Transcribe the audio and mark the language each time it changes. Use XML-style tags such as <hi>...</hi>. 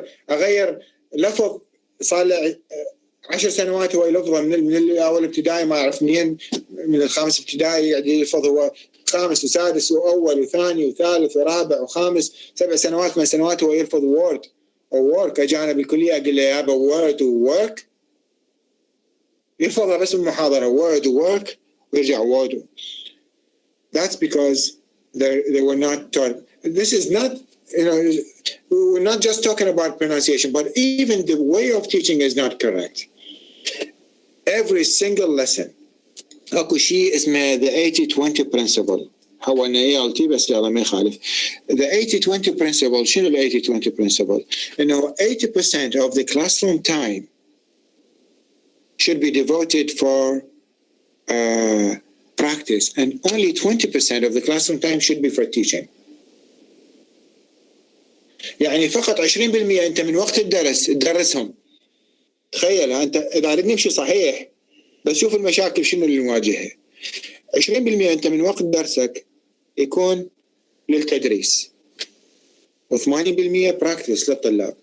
<ar>اغير لفظ صار له 10 سنوات هو يلفظه من الاول ابتدائي، ما اعرف منين، من الخامس ابتدائي قاعد يلفظ هو خامس وسادس واول وثاني وثالث ورابع وخامس، 7 سنوات من سنوات هو يلفظ وورد او ورك. اجانا بالكليه اقول له يابا وورد وورك، يلفظها بس بالمحاضره وورد وورك ويرجع وورد.</ar> <en>That's because they were not taught. This is not, we're not just talking about pronunciation, but even the way of teaching is not correct. Every single lesson.</en> <ar>اكو شيء اسمه the 80-20 principle. حولنا ELT بس يلا ما يخالف.</ar> <en>The 80-20 principle.</en> <ar>شنو ال</ar> <en>80-20 principle؟</en> <ar>انه</ar> <en>80% of the classroom time should be devoted for practice, and only 20% of the classroom time should be for teaching.</en> <ar>يعني فقط 20% انت من وقت الدرس تدرسهم. تخيل انت اذا اريد نمشي صحيح، بس شوف المشاكل شنو اللي نواجهها. 20% انت من وقت درسك يكون للتدريس، و80% براكتس للطلاب.</ar>